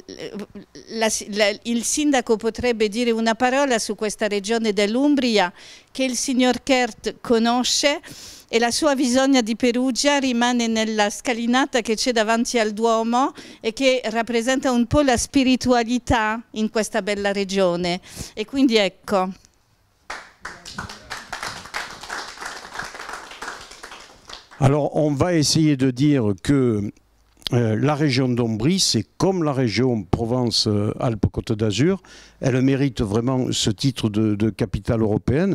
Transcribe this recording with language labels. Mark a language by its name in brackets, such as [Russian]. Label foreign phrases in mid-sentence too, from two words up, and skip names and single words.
[Italian] il sindaco potrebbe dire una parola su questa regione dell'Umbria che il signor Kert conosce, e la sua visione di Perugia rimane nella scalinata che c'è davanti al Duomo e che rappresenta un po' la spiritualità in questa bella regione. E quindi ecco. [French] Alors, on va essayer de dire que la région d'Ombrie, c'est comme la région Provence-Alpes-Côte d'Azur. Elle mérite vraiment ce titre de capitale européenne.